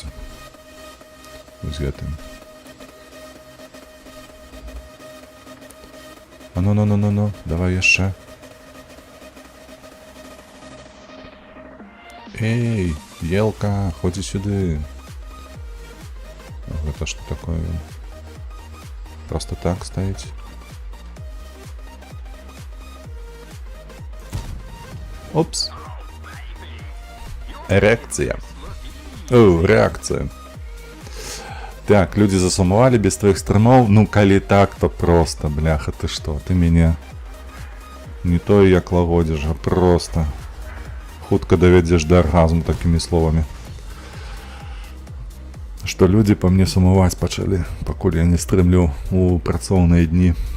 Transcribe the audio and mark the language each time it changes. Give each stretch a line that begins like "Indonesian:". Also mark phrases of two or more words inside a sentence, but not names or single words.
Belarusian: Вось гэтым. А ну, давай яшчэ. Эй, елка, ходзі сюды. Гэта што такое? Просто так стаіць. Опс.
Ukrainian: Реакція. О, реакція.
Belarusian: Так, людзі засумавалі без твоих стрымоў. Ну, калі так, то просто, бляха, ты што? Ты мяне не тое як лагодзіш, а просто хутка давядзеш да аргазму такімі словамі. Што людзі па мне сумаваць пачалі, пакуль я не стрымлю у працоўныя дні.